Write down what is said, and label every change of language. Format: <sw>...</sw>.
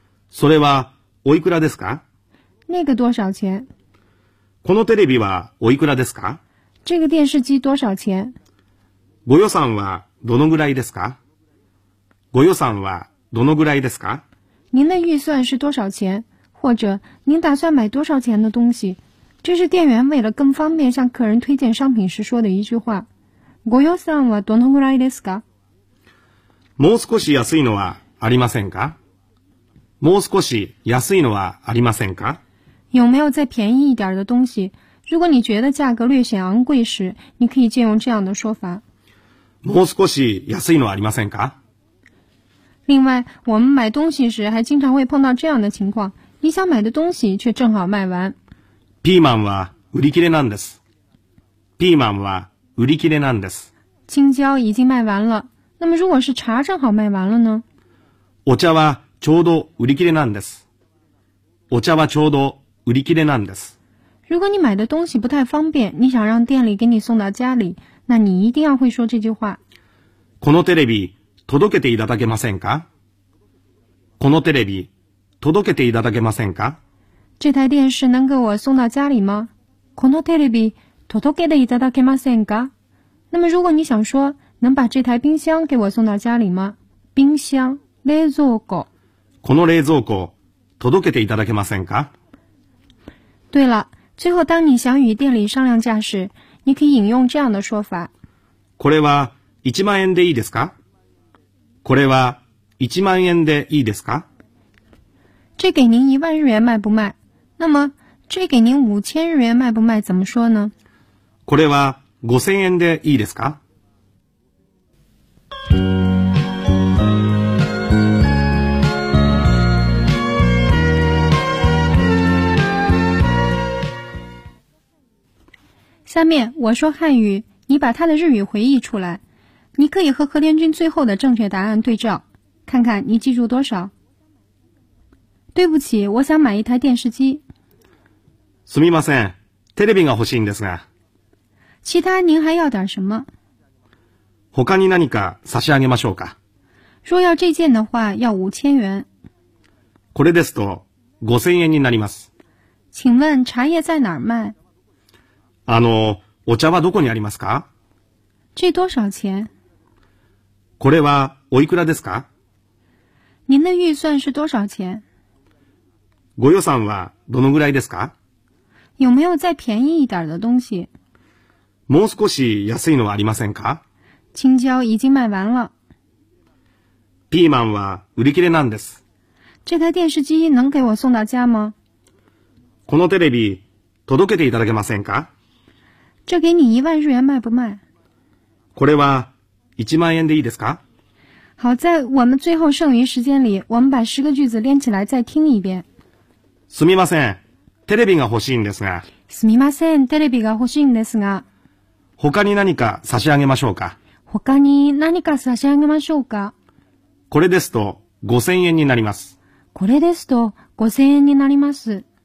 <ja>それはおいくらですか？</ja> <zh>那个多少钱？</zh> <ja>このテレビはおいくらですか？</ja> <zh>这个电视机多少钱？</zh> <ja>ご予算はどのぐらいですか？ご予算はどのぐらいですか？</ja> <zh>您的预算是多少钱？或者您打算买多少钱的东西？这是店员为了更方便向客人推荐商品时说的一句话。</zh> <ja>ご予算はどのぐらいですか？もう少し安いのはありませんか？もう少し安いのはありませんか？</ja> <zh>有没有再便宜一点的东西？如果你觉得价格略显昂贵时，你可以借用这样的说法。</zh> <ja>もう少し安いのはありませんか？</ja> <zh>另外，我们买东西时还经常会碰到这样的情况：你想买的东西却正好卖完。</zh> <ja>ピーマンは売り切れなんです。ピーマンは売り切れなんです。</ja> <zh>青椒已经卖完了。那么，如果是茶正好卖完了呢？</zh> <ja>お茶はちょうど売り切れなんです。お茶はちょうど売り切れなんです。</ja> <zh>如果你买的东西不太方便，你想让店里给你送到家里，那你一定要会说这句话。</zh> <ja>このテレビ届けていただけませんか？このテレビ届けていただけませんか？</ja> <zh>这台电视能给我送到家里吗？</zh> <ja>このテレビ届けていただけませんか？</ja> <zh>那么如果你想说能把这台冰箱给我送到家里吗？冰箱冷蔵庫。</zh> <ja>この冷蔵庫届けていただけませんか？</ja> <zh>对了。最后，当你想与店里商量价时，你可以引用这样的说法：“</zh> <ja>これは1万円でいいですか？” これは1万円でいいですか？</ja> <zh>这给您1万日元卖不卖？那么，这给您5000日元卖不卖？怎么说呢？</zh> <ja>これは5000円でいいですか？</ja> <zh>下面我说汉语，你把它的日语回忆出来。你可以和和田君最后的正确答案对照，看看你记住多少。对不起，我想买一台电视机。</zh> <ja>すみません、テレビが欲しいんですが。</ja> <zh>其他您还要点什么？</zh> <ja>他に何か差し上げましょうか。</ja> <zh>若要这件的话，要5000元。</zh> <ja>これですと5000円になります。</ja> <zh>请问茶叶在哪儿卖？</zh> <ja>あの、お茶はどこにありますか？</ja> <zh>这多少钱？</zh> <ja>これはおいくらですか？</ja> <zh>您的预算是多少钱？</zh> <ja>ご予算はどのぐらいですか？</ja> <zh>有没有再便宜一点的东西？</zh> <ja>もう少し安いのはありませんか？</ja> <zh>青椒已经卖完了。</zh> <ja>ピーマンは売り切れなんです。</ja> <zh>这台电视机能给我送到家吗？</zh> <ja>このテレビ届けていただけませんか？</ja> <zh>这给你1万日元卖不卖？</zh> <ja>これは1万円でいいですか？</ja> <zh>好，在我们最后剩余时间里，我们把十个句子连起来再听一遍。</zh> <ja>すみません、テレビが欲しいんですが。すみません、テレビが欲しいんですが。他に何か差し上げましょうか？他に何か差し上げましょうか？これですと5000円になります。これですと5000円になります。</ja>